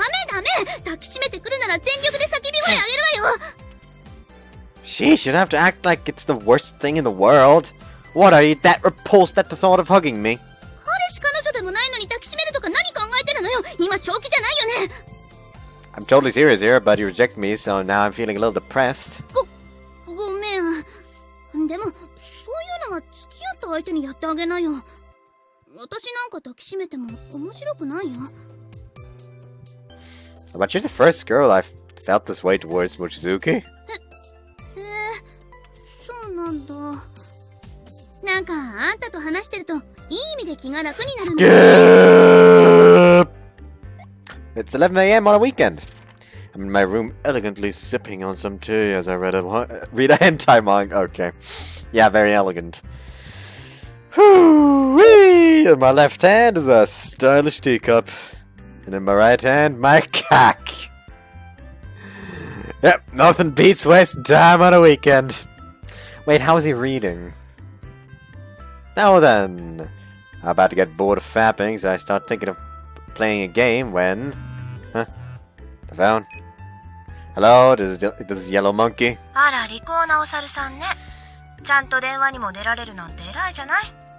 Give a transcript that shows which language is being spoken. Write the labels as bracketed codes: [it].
[ja] ダメ抱きしめてくるなら全力で叫び声あげるわよ。 [en] Sheesh, you don't have to act like it's the worst thing in the world. What, are you that repulsed at the thought of hugging me? [ja] 彼氏彼女でもないのに抱きしめるとか何考えてるのよ。今正気じゃないよね。 [en] I'm totally serious here, but you reject me, so now I'm feeling a little depressed. [ja] ごめん。でもそういうのは付き合った相手にやってあげなよ。私なんか抱きしめても面白くないよ。 [en] But you're the first girl I've felt this way towards, Mochizuki. [ja] そうなんだ。なんかあんたと話してるといい意味で気が楽になるんだ。 [en] Skip! It's 11 a.m. on a weekend. I'm in my room elegantly sipping on some tea as I read a hentai manga. Okay. Yeah, very elegant. Whoo-wee! In my left hand is a stylish teacup. And in my right hand, my cock. Yep, nothing beats wasting time on a weekend. Wait, how is he reading? Now then, I'm about to get bored of fapping, so I start thinking of playing a game when... Huh? The phone? Hello, this is Yellow Monkey. [ja] あら、リコーナお猿さんね。ちゃんと電話にも出られるなんて偉いじゃない。